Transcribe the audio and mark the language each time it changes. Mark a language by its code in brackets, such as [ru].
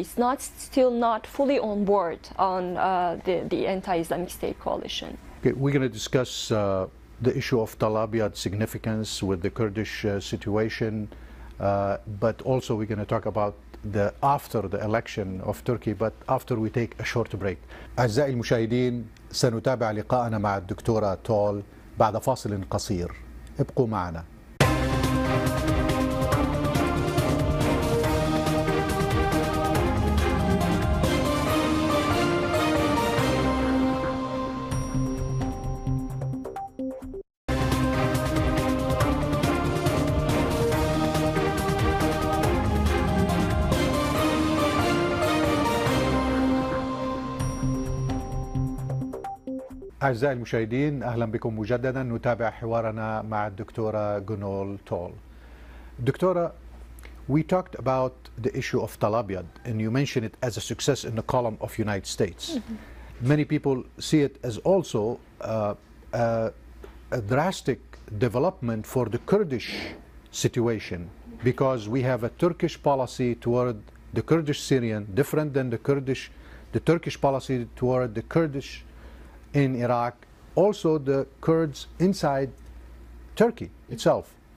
[en] It's still not fully on board on the anti-Islamic State coalition. Okay, we're going to discuss the issue of Tal Abyad's significance with the Kurdish situation, but also we're going to talk about after the election of Turkey, but after we take a short break. [ar] أعزائي المشاهدين، سنتابع لقاءنا مع الدكتورة تول بعد فاصل قصير. ابقوا معنا. أعزائي المشاهدين، أهلا بكم مجددا. نتابع حوارنا مع الدكتورة غونول تول. [en] Doctora, we talked about the issue of Tal Abyad, and you mentioned it as a success in the column of United States. Mm-hmm. Many people see it as also a drastic development for the Kurdish situation, because we have a Turkish policy toward the Kurdish Syrian different than the Turkish policy toward the Kurdish in Iraq, also the Kurds inside Turkey itself.